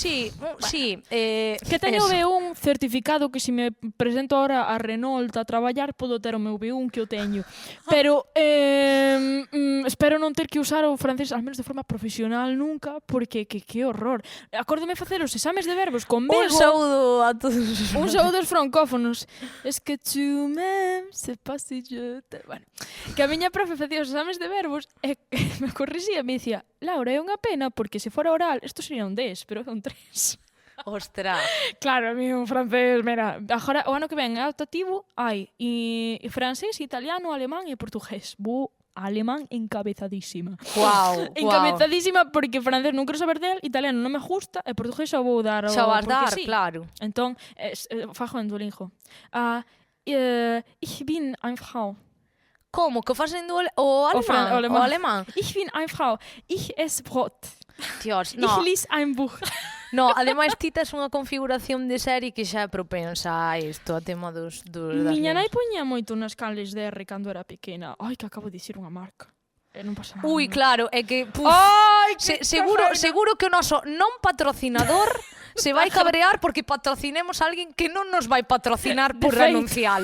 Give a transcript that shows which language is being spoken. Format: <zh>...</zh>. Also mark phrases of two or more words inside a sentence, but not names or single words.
<gl>Que teño B1 certificado que se me presento ahora a Renault a traballar podo ter o meu B1 que o teño. Pero espero non ter que usar o francés</gl> <es>al menos</es> <gl>de forma profesional nunca, porque que horror. Acórdome facer os exames de verbos con Un Bego. saúdo a todos. Un saúdo aos francófonos.</gl> <fr>Es que tu m'aimes, c'est pas si je te...</fr> <gl>Bueno, que a miña profe facía os exames de verbos e me corrixía e me dicía, Laura, é unha pena porque se fora oral isto sería un 10, pero é un 3. Ostras. Claro, a mí un francés, mira, agora o ano que ven é optativo, hai e francés, italiano, alemán e portugués. Alemán encabezadísima. Wow. Encabezadísima porque francés non quero saber del, italiano non me gusta e portugués xa vou dar. Xa vas dar, sí. claro. Entón, fajo en Duolingo.</gl> <de>Ich bin eine Frau.</de> <gl>Como? Que facendo o alemán? O alemán?</gl> <de>Ich bin eine Frau. Ich esse Brot.</de> <gl>Dios, no.</gl> <de>Ich lese ein Buch.</de> <gl>No, ademais ti tes unha configuración de serie que xa é propensa a isto, a tema das Miña nai linguas. poñía moito nas canles de R cando era pequena. Ai, que acabo de dicir unha marca. Non pasa nada. Ui, claro, é que... Ai, seguro que o noso non patrocinador se vai cabrear porque patrocinemos a alguén que non nos vai patrocinar por anuncialo.</gl>